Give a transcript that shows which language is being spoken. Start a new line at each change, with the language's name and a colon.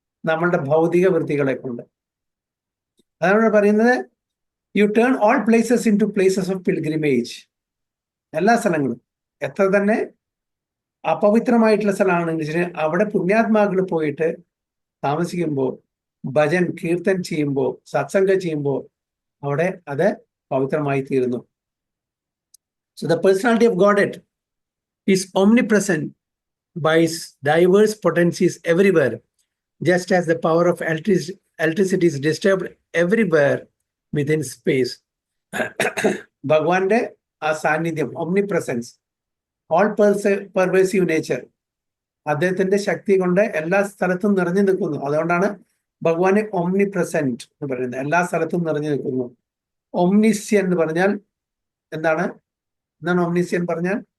Malayalam: നമ്മളുടെ ഭൗതിക വൃത്തികളെ കൊണ്ട്. അതാണ് പറയുന്നത്,
English: You turn all places into places of pilgrimage.
Malayalam: എല്ലാ സ്ഥലങ്ങളും എത്ര തന്നെ അപവിത്രമായിട്ടുള്ള സ്ഥലമാണെങ്കിൽ അവിടെ പുണ്യാത്മാക്കൾ പോയിട്ട് താമസിക്കുമ്പോൾ, ഭജൻ കീർത്തൻ ചെയ്യുമ്പോൾ, സത്സംഗം ചെയ്യുമ്പോൾ അവിടെ അത് പവിത്രമായി തീരുന്നു.
English: So the personality of Godhead is omnipresent by its diverse potencies everywhere, just as the power of electricity is disturbed everywhere within space.
Malayalam: ഭഗവാന്റെ ആ സാന്നിധ്യം, omnipresence,
English: all pervasive nature,
Malayalam: അദ്ദേഹത്തിന്റെ ശക്തി കൊണ്ട് എല്ലാ സ്ഥലത്തും നിറഞ്ഞു നിൽക്കുന്നു. അതുകൊണ്ടാണ് ഭഗവാനെ omnipresent എന്ന് പറയുന്നത്. എല്ലാ സ്ഥലത്തും നിറഞ്ഞു നിൽക്കുന്നു. omniscient എന്ന് പറഞ്ഞാൽ എന്താണ്? omniscient പറഞ്ഞാൽ